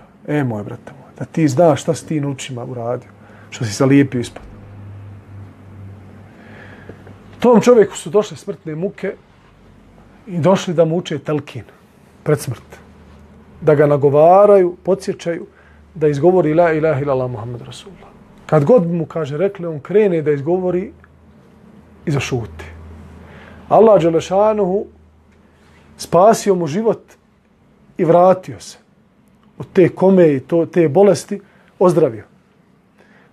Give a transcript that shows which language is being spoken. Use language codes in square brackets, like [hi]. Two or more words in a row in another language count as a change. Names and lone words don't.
[bs] Moj brate moj, da ti znaš šta si ti novčićima uradio, što si zalijepio ispod. Tom čovjeku su došle smrtne muke i došli da mu uče telkin pred smrt. Da ga nagovaraju, podsjećaju, da izgovori [ar] لا إله إلا الله محمد رسول الله. [bs] Kad god mu kaže rekli, on krene da izgovori i zašuti. Allah dželešanuhu spasio mu život i vratio se od te kome i te bolesti, ozdravio.